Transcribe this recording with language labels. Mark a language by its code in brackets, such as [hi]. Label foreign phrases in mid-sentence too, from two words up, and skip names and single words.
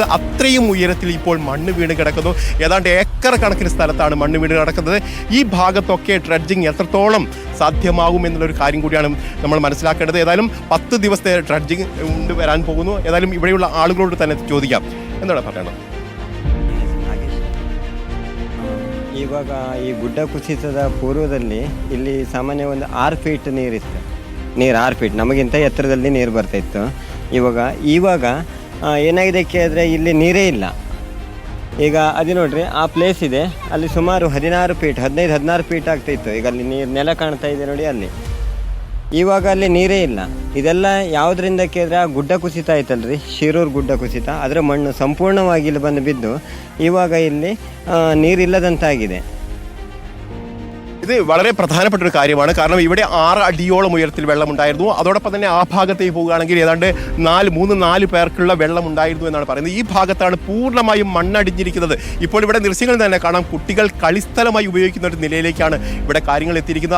[ml] അത്രയും ഉയരത്തിൽ ഇപ്പോൾ മണ്ണ് വീണ് കിടക്കുന്നു. ഏതാണ്ട് ഏക്കർ കണക്കിന് സ്ഥലത്താണ് മണ്ണ് വീണ് കിടക്കുന്നത്. ഈ ഭാഗത്തൊക്കെ ഡ്രഡ്ജിങ് എത്രത്തോളം സാധ്യമാകും എന്നുള്ളൊരു കാര്യം കൂടിയാണ് നമ്മൾ മനസ്സിലാക്കേണ്ടത്. ഏതായാലും 10 ദിവസത്തെ ഡ്രഡ്ജിങ് വരാൻ പോകുന്നു. ഏതായാലും ഇവിടെയുള്ള ಆಳುಗಳೋಡು തന്നെ ചോദിക്കാം, എന്താണ് പറയണം? [kn] ಇವಾಗ ಈ ಗುಡ್ಡ ಕುಸಿತದ ಪೂರ್ವದಲ್ಲಿ ಇಲ್ಲಿ ಸಾಮಾನ್ಯ ಒಂದು 6 ಫೀಟ್ ನೀರಿತ್ತು. ನೀರು 6 ಫೀಟ್ ನಮಗಿಂತ ಎತ್ತರದಲ್ಲಿ ನೀರು ಬರ್ತಾಯಿತ್ತು. ಇವಾಗ ಏನಾಗಿದೆ ಕೇಳಿದ್ರೆ ಇಲ್ಲಿ ನೀರೇ ಇಲ್ಲ. ಈಗ ಅದು ನೋಡ್ರಿ, ಆ ಪ್ಲೇಸ್ ಇದೆ, ಅಲ್ಲಿ ಸುಮಾರು 16 ಫೀಟ್ 15-16 ಫೀಟ್ ಆಗ್ತಾಯಿತ್ತು. ಈಗ ಅಲ್ಲಿ ನೀರು ನೆಲ ಕಾಣ್ತಾ ಇದೆ ನೋಡಿ, ಅಲ್ಲಿ ಇವಾಗ ಅಲ್ಲಿ ನೀರೇ ಇಲ್ಲ. ಇದೆಲ್ಲ ಯಾವುದರಿಂದ ಕೇಳಿದ್ರೆ ಆ ಗುಡ್ಡ ಕುಸಿತ ಆಯ್ತಲ್ರಿ, ಶಿರೂರು ಗುಡ್ಡ ಕುಸಿತ, ಅದರ ಮಣ್ಣು ಸಂಪೂರ್ಣವಾಗಿ ಇಲ್ಲಿ ಬಂದು ಬಿದ್ದು ಇವಾಗ ಇಲ್ಲಿ നീരില്ലದಂತಾಗಿದೆ. [ml] ഇത് വളരെ പ്രധാനപ്പെട്ട ഒരു കാര്യമാണ്. കാരണം ഇവിടെ 6 അടിയോളം ഉയരത്തിൽ വെള്ളമുണ്ടായിരുന്നു. അതോടൊപ്പം തന്നെ ആ ഭാഗത്തേക്ക് പോവുകയാണെങ്കിൽ ഏതാണ്ട് 3-4 പേർക്കുള്ള വെള്ളമുണ്ടായിരുന്നു എന്നാണ് പറയുന്നത്. ഈ ഭാഗത്താണ് പൂർണ്ണമായും മണ്ണടിഞ്ഞിരിക്കുന്നത്. ഇപ്പോൾ ഇവിടെ ദൃശ്യങ്ങളിൽ തന്നെ കാണാം, കുട്ടികൾ കളിസ്ഥലമായി ഉപയോഗിക്കുന്ന ഒരു നിലയിലേക്കാണ് ഇവിടെ കാര്യങ്ങൾ എത്തിയിരിക്കുന്നത്.